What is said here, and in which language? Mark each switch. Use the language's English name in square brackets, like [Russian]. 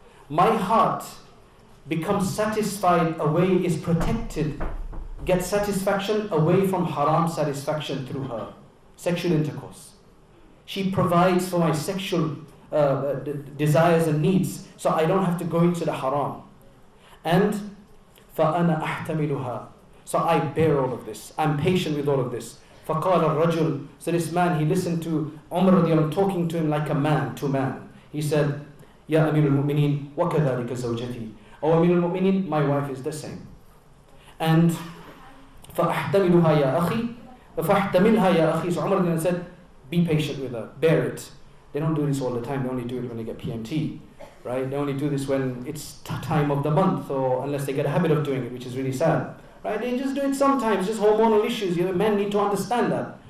[English] My heart becomes satisfied away, is protected, gets satisfaction away from haram satisfaction through her. Sexual intercourse. She provides for my sexual desires and needs, so I don't have to go into the haram. And [Arabic] فَأَنَا أَحْتَمِلُهَا. [English] So I bear all of this. I'm patient with all of this. [Arabic] فَقَالَ الرَّجُلُ. [English] So this man, he listened to Umar talking to him like a man to man. He said, Ya Amir al-Mu'mineen, [Arabic] وَكَذَلِكَ زَوْجَتِي. [English] O Amir al-Mu'mineen, my wife is the same. And [Arabic] فَأَحْتَمِلُهَا يَا أَخِي. فَأَحْتَمِلْهَا يَا أَخِي. [English] So Umar said, be patient with her, bear it. They don't do this all the time, they only do it when they get PMT. Right? They only do this when it's time of the month, or unless they get a habit of doing it, which is really sad. Right? They just do it sometimes, just hormonal issues. Men need to understand that.